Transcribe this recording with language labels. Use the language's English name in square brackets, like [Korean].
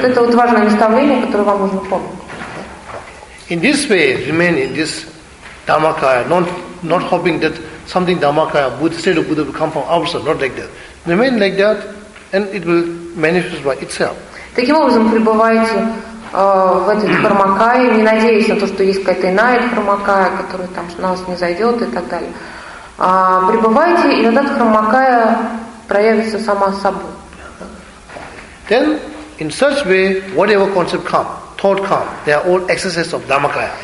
[Russian] Это вот важное наставление, которое вам нужно помнить. [English] In this way, remain in this Dhammakaya, not hoping that something Dhammakaya, Buddha, state of Buddha will come from outside, not like that. Remain like that, and it will manifest by itself. [Russian] Таким образом, пребывайте в этой Дхармакае, не надеясь на то, что есть какая-то иная Дхармакая, которая там на вас не зайдет и так далее. Пребывайте, и тогда Дхармакая проявится сама собой. [English] Then, in such way, whatever concept come, thought come, they are all excesses of Dhammakaya.